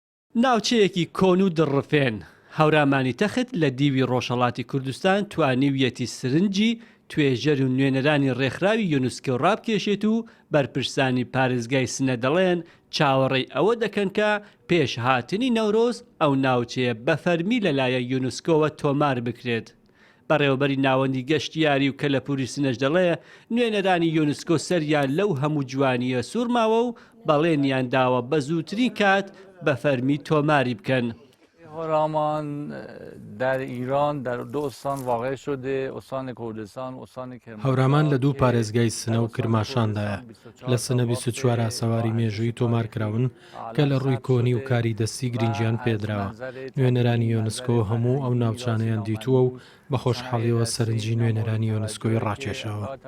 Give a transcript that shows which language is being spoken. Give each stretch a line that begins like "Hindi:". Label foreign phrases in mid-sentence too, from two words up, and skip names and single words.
Central Kurdish: ناوچەیەکی کۆن و دڕفێن هەورامانی تەخت لە دیوی ڕۆژهەڵاتی کوردستان توانیویەتی سرنجی توێژەر و نوێنەرانی ڕێکخراوی یونسکۆ ڕابکێشێت و بەرپرسانی پارێزگای سنە دەڵێن چاوەڕێی ئەوە دەکەن کە پێش هاتنی نەورۆز ئەو ناوچەیە بەفەرمی لەلایەن یونسکۆوە تۆمار بکرێت. بەڕێوەبەری ناوەندی گەشتیاری و کەلەپوری سنەش دەڵێ نوێنەرانی یونسکۆ سەریان لەو هەموو جوانیە سوورماوە و بەڵێنیان داوە بە زووترین کات بە فەرمی تۆماری بکەن.
Persian: هەورامان در ایران در دو استان واقع شده، استان کردستان و استان کرمانشاه.
Central Kurdish: هەورامان لە دوو پارێزگای سنە و کرماشاندایە. لە سنە 24 سەواری مێژووی تۆمار کراون کە لە ڕووی کۆنی و کاری دەستی گرنگیان پێدراوە. نوێنەرانی یۆنسکۆ هەموو ئەو ناوچانەیان دیتووە و بە خۆشحاڵیەوە سەرنجی نوێنەرانی یۆنسکۆی ڕاکێشەوە.